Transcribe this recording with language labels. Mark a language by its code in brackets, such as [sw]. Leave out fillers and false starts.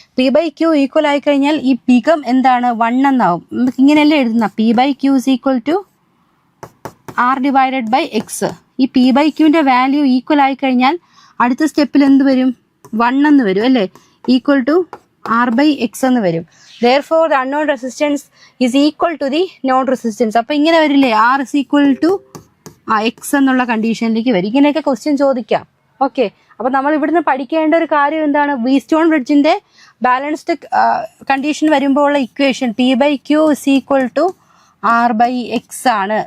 [ml] P by Q equal ആയി കഴിഞ്ഞാൽ ഈ പികം എന്താണ്, 1 എന്നാവും. നമുക്ക് ഇങ്ങനെയല്ലേ എഴുതുന്ന, [en] P by Q is equal to R divided by X. [ml] ഈ പി ബൈ ക്യൂവിന്റെ വാല്യൂ ഈക്വൽ ആയി കഴിഞ്ഞാൽ അടുത്ത സ്റ്റെപ്പിൽ എന്ത് വരും, 1 എന്ന് വരും അല്ലേ, [en] equal to R by X [ml] എന്ന് വരും. [en] therefore the unknown resistance is equal to the known resistance. [ml] അപ്പൊ ഇങ്ങനെ വരില്ലേ, [en] R is equal to X [ml] എന്നുള്ള കണ്ടീഷനിലേക്ക് വരും. ഇങ്ങനെയൊക്കെ ക്വസ്റ്റ്യൻ ചോദിക്കാം. ഓക്കെ, അപ്പൊ നമ്മൾ ഇവിടുന്ന് പഠിക്കേണ്ട ഒരു കാര്യം എന്താണ്, വീറ്റ്സ്റ്റോൺ ബ്രിഡ്ജിന്റെ ബാലൻസ്ഡ് കണ്ടീഷൻ വരുമ്പോൾ ഉള്ള equation [en] P by Q is equal to R by X [ml] ആണ്.